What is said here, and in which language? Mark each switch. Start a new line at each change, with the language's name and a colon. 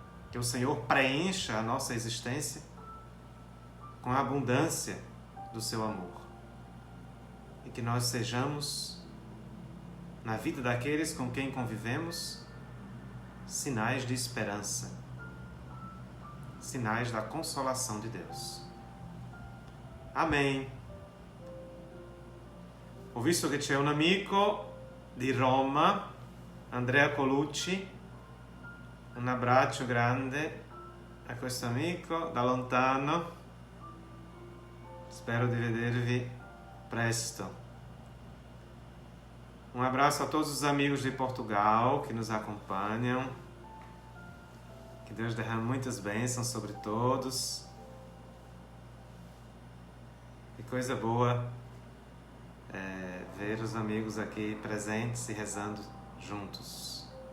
Portuguese: Que o Senhor preencha a nossa existência com a abundância do seu amor. E que nós sejamos, na vida daqueles com quem convivemos, sinais de esperança, sinais da consolação de Deus. Amém.
Italian: Ho visto che c'è un amico di Roma, Andrea Colucci. Un abbraccio grande a questo amico da lontano. Spero di vedervi presto.
Portuguese: Um abraço a todos os amigos de Portugal que nos acompanham. Que Deus derrame muitas bênçãos sobre todos. Que coisa boa ver os amigos aqui presentes e rezando juntos.